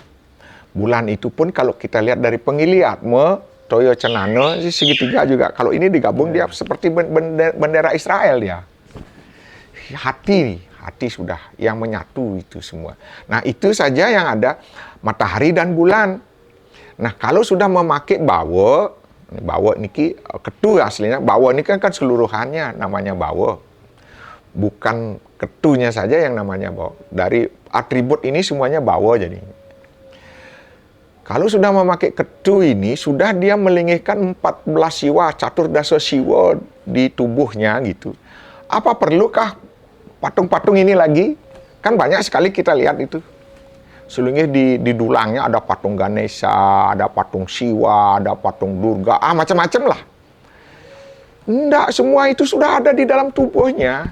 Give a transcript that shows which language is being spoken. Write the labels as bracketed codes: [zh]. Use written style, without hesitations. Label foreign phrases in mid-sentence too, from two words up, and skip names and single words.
[id] Bulan itu pun kalau kita lihat dari pengiliatme Toyo Cenana segitiga juga. Kalau ini digabung dia seperti bendera Israel dia. Hati sudah yang menyatu itu semua. Nah, itu saja yang ada matahari dan bulan. Nah, kalau sudah memakai bawa niki ketu aslinya. Bawa ini kan seluruhannya namanya bawa. Bukan ketunya saja yang namanya bawa. Dari atribut ini semuanya bawa jadi. Kalau sudah memakai ketu ini, sudah dia melingihkan 14 siwa, caturdasa siwa di tubuhnya gitu. Apa perlukah patung-patung ini lagi? Kan banyak sekali kita lihat itu. Selingih di dulangnya ada patung Ganesha, ada patung Siwa, ada patung Durga, macam-macam lah. Enggak, semua itu sudah ada di dalam tubuhnya.